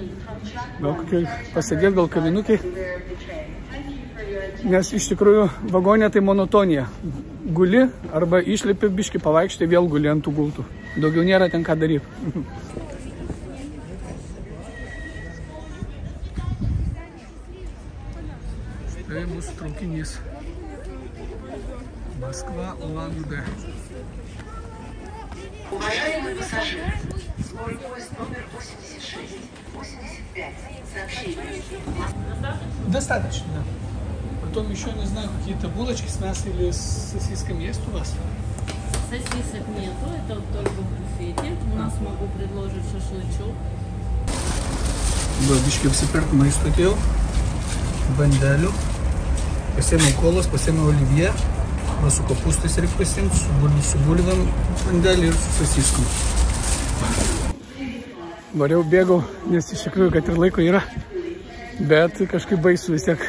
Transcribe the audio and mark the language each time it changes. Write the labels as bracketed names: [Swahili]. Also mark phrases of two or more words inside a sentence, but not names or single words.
[Lithuanian] Gal pasėdėti, gal kavinukai. Nes iš tikrųjų vagonė tai monotonija. Guli arba išlipi biškį pavaikštai, vėl guli ant tų gultų. Daugiau nėra ten ką daryti. Tai mūsų traukinys. [Russian] Москва, Улан-Удэ. Уважаемый пассажир, скорый поезд номер 86, 85, сообщение. Достаточно, да. Потом еще, не знаю, какие-то булочки с мясом или с сосисками есть у вас? Сосисок нету, это только в буфете. У нас могу предложить шашлычок. [Lithuanian] Biškai apsipirkti maisto atėjau, bandelių, pasiėmiau kolos, pasiėmiau oliviją, su kopūstais reikia pasiimti, su bulvėm bandelį ir su sosiskom. Variau bėgau, nes iš tikrųjų, kad ir laiko yra, bet kažkaip baisu vis tiek.